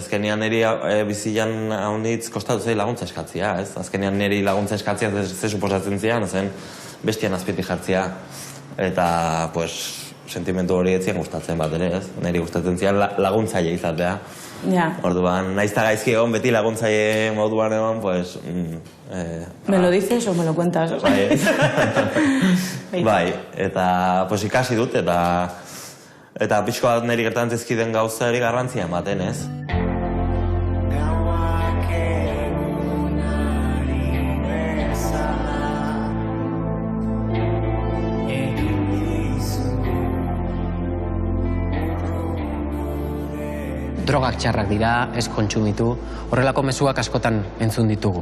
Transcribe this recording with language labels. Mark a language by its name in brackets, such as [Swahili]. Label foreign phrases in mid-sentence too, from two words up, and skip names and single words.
[Basque] Azkenean niri bizian haunditz kostatu zei laguntza eskatzia, ez? Azkenean niri laguntza eskatzia ze suposatzen zian, zen bestian azpiti jartzia. Eta, sentimentu hori etzien gustatzen bat ere, ez? Niri gustatzen zian laguntzaile izatea. Orduan, naiz eta gaizki egon beti laguntzaile moduan egon, [Spanish] ¿Me lo dices o me lo cuentas? [Basque] Bai, eta ikasi dut, eta pixko bat niri gertantzizkiden gauzari garrantzia ematen, ez? Drogak txarrak dira, ez kontsumitu, horrelako mezuak askotan entzun ditugu.